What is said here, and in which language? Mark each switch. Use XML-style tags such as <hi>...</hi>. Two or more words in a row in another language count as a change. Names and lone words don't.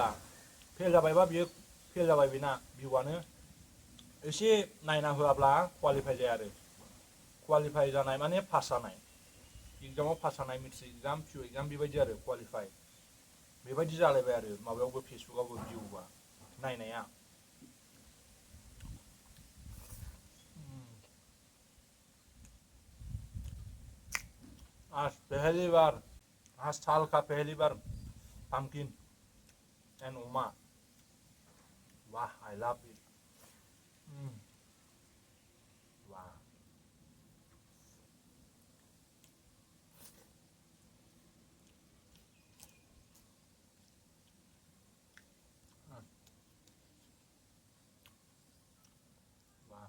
<brx>फेल जाबायबा बियो फेल जाबाय, बेना भिउआनो एसे नायना होआब्ला क्वालिफाइ जाया आरो। क्वालिफाइ जानाय माने पास जानाय, एग्जामाव पास जानाय,</brx> <en>matric exam, PU exam</en> <brx>बेबायदि आरो क्वालिफाइ। बेबायदि जालायबाय आरो माबायावबो फेसबुकआवबो भिउआ नायनाया।</brx> <hi>आज पहली बार, आज साल का पहली बार</hi> <en>pumpkin and oma. Wow, I love it. Wow. Wow.</en>